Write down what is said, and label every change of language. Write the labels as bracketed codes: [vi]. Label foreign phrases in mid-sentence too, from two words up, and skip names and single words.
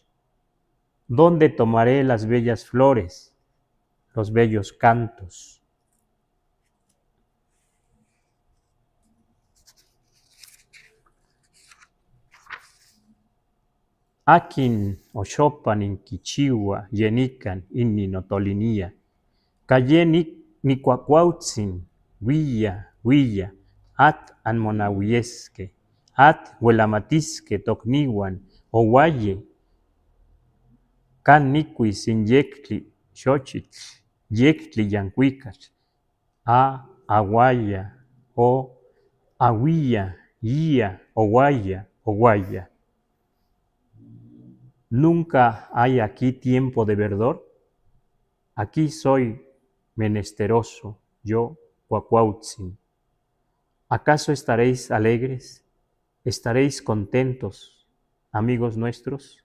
[es] ¿Dónde tomaré las bellas flores, los bellos cantos? [nci] Akin oxopan inquichiua yenican inni notolinía, cayeni nicuacuautzin, huilla, huilla, at anmonahuiesque, at huelamatisque tocnihuan, ohuaye, can nicuis inyectli xochitl, yectli yancuicatl, a aguaya, o aguilla, guía, oguaya, oguaya. [es] ¿Nunca hay aquí tiempo de verdor? Aquí soy menesteroso, yo, Cuacuautzin. ¿Acaso estaréis alegres? ¿Estaréis contentos, amigos nuestros?